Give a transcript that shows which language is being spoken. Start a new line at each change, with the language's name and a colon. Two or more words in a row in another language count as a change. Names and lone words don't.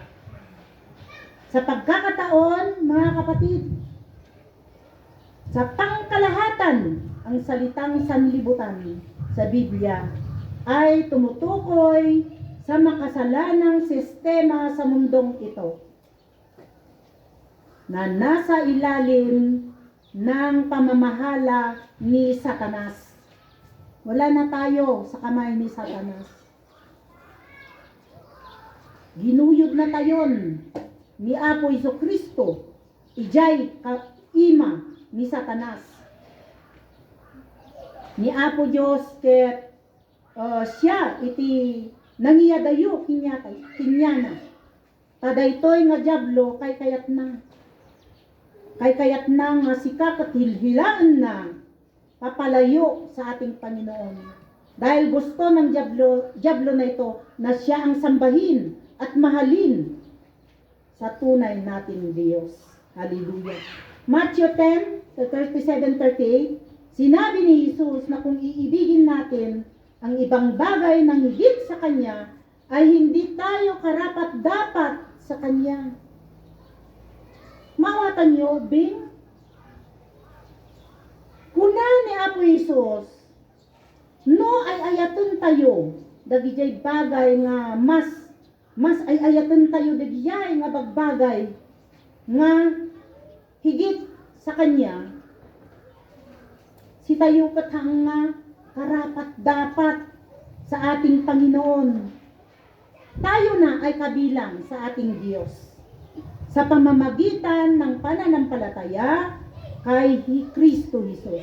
Filipino: Sa pagkakataon, mga kapatid, sa pangkalahatan, ang salitang sanlibutan sa Biblia ay tumutukoy sa makasalanang sistema sa mundong ito na nasa ilalim ng pamamahala ni Satanas. Wala na tayo sa kamay ni Satanas.
Iloko: Ginuyod na tayon ni Apo Jesucristo, ijay ima ni Satanas. Ni Apo Diyos ket siya iti nangiyadayo kinyana. Tadaytoy nga diablo kay kayat na nga sikak at hilhilaan na
Filipino: papalayo sa ating Panginoon. Dahil gusto ng diablo na ito na siya ang sambahin at mahalin sa tunay nating Diyos. Hallelujah. Matthew 10:37-38, sinabi ni Jesus na kung iibigin natin ang ibang bagay ng higit sa Kanya, ay hindi tayo karapat-dapat sa Kanya.
Iloko: Mawatan nyo, Bing? Kunan ni Apo Jesus, no ay ayaton tayo, dagijay bagay nga mas ay ayaton tayo dagijay nga bagbagay nga higit sa Kanya, si tayo katang nga karapat-dapat
Filipino: sa ating Panginoon. Tayo na ay kabilang sa ating Diyos sa pamamagitan ng pananampalataya kay Kristo Jesus.